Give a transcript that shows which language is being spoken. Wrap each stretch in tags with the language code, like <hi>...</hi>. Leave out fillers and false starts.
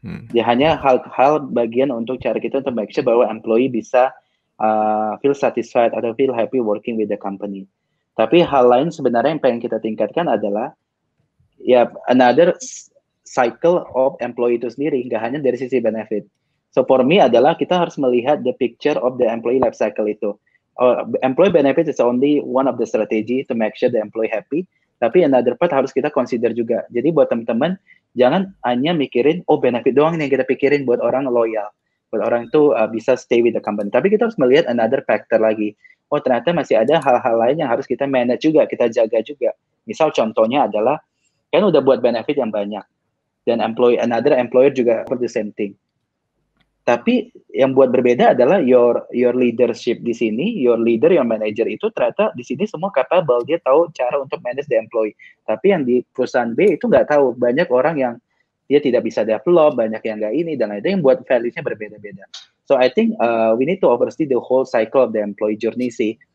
<id>Dia hanya hal bagian untuk cara kita untuk</id> <en>make sure</en> <id>bahwa employee bisa</id> <en>feel satisfied</en> <id>atau</id> <en>feel happy working with the company.</en> <id>Tapi hal lain sebenarnya yang pengen kita tingkatkan adalah ya</id> <en>another cycle of employee</en> <id>itu sendiri, nggak hanya dari sisi benefit.</id> <en>So for me</en> <id>adalah kita harus melihat</id> <en>the picture of the employee life cycle itu. Employee benefit is only one of the strategy to make sure the employee happy.</en> <id>Tapi another part harus kita consider juga. Jadi buat teman-teman jangan hanya mikirin benefit doang yang kita pikirin buat orang loyal, buat orang itu bisa</id> <en>stay with the company.</en> <id>Tapi kita harus melihat</id> <en>another factor</en> <id>lagi. Ternyata masih ada hal-hal lain yang harus kita manage juga, kita jaga juga. Misal contohnya adalah kan udah buat benefit yang banyak. Dan another employer juga</id> <en>for the same thing.</en> <id>Tapi yang buat berbeda adalah</id> <en>your leadership</en> <id>di sini,</id> <en>your leader, your manager</en> <id>itu ternyata di sini semua capable, dia tahu cara untuk</id> <en>manage the employee.</en> <id>Tapi yang di perusahaan B itu nggak tahu, banyak orang yang dia tidak bisa develop, banyak yang nggak ini dan lain-lain yang buat values-nya berbeda-beda.</id> <en>So I think we need to oversee the whole cycle of the employee journey sih.</en>